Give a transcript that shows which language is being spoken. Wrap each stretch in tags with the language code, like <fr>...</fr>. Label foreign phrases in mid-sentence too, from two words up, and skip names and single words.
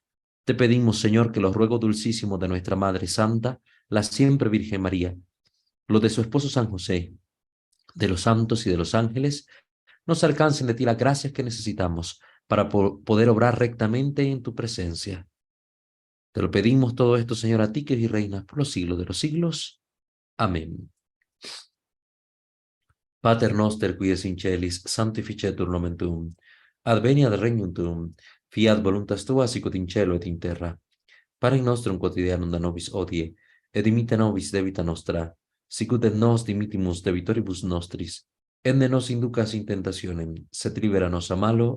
<es>Te pedimos, Señor, que los ruegos dulcísimos de nuestra Madre Santa, la siempre Virgen María, los de su esposo San José, de los santos y de los ángeles, nos alcancen de ti las gracias que necesitamos para poder obrar rectamente en tu presencia. Te lo pedimos todo esto, Señor, a ti que eres y reinas por los siglos de los siglos. Amén.</es> <la>Pater noster, qui es in celis, sanctificetur nomen tuum. Adveniat regnum tuum, fiat voluntas tua sicut in cielo et in terra. Panem nostrum quotidianum da nobis hodie, et dimitte nobis debita nostra, sicut et nos dimittimus debitoribus nostris, et ne nos inducas in tentationem, sed libera nos a malo.</la>